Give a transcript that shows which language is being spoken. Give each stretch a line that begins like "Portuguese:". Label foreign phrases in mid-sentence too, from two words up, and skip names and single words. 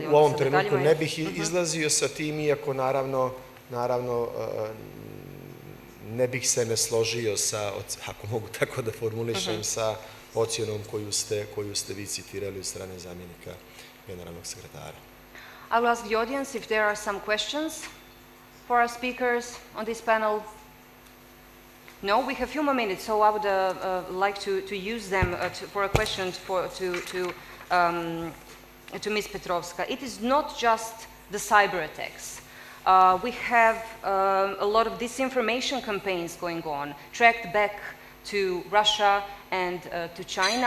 Bosnian: U ovom trenutku ne bih izlazio sa tim, iako naravno ne bih se ne složio sa, ako mogu tako da formulišem, sa ocjenom koju ste vi citirali od strane zamjenika generalnog sekretara.
English: I will ask the audience if there are some questions for our speakers on this panel. No, we have a few more minutes, so I would like to use them for a question to Ms. Petrovska. It is not just the cyber attacks. We have a lot of disinformation campaigns going on, tracked back to Russia and to China.